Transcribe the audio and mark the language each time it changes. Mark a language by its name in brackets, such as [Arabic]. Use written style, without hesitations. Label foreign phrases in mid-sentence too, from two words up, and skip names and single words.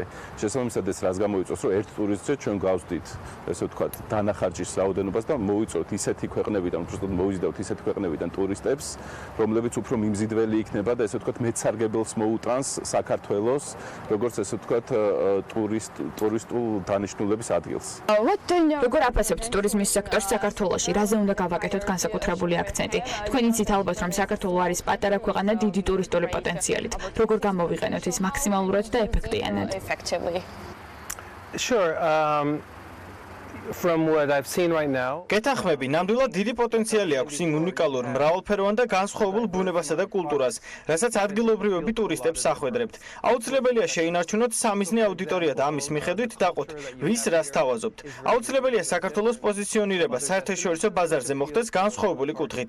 [Georgian] შესაბამისად ეს რას გამოიწვევს, რომ ერთ ტურისტზე ჩვენ გავსდით ესე ვთქვათ დანახარჯის რაოდენობას და მოვიწვევთ ისეთი ქვეყნებიდან, უბრალოდ მოვიზიდავთ ისეთი ქვეყნებიდან ტურისტებს, რომლებიც უფრო მიმზიდველი იქნება და ვთქვათ მეცარგებელს მოუტრანს საქართველოს როგორც ესე ვთქვათ ტურისტულ დანიშნულების ადგილს. როგორ აფასებთ ტურიზმის სექტორს საქართველოში? რაზე უნდა გავაკეთოთ განსაკუთრებული აქცენტი? თქვენ იცით ალბათ, რომ საქართველო არის პატარა ქვეყანა დიდი ტურისტული პოტენციალით. როგორ გამოვიყენოთ ის მაქსიმალურად და ეფექტიანად? [English] From what I've seen right now. [Georgian] გეთანხმები, ნამდვილად დიდი პოტენციალი აქვს იმ უნიკალურ, მრავალფეროვან და განსხვავებულ ბუნებასა და კულტურას, რასაც ადგილობრივები ტურისტებს ახვედრებთ. აუცილებელია შეინარჩუნოთ სამიზნე აუდიტორია და ამის მიხედვით დაყოთ, ვის რას თავაზობთ. აუცილებელია საქართველოს პოზიციონირება საერთაშორისო ბაზარზე მოხდეს განსხვავებული კუთხით.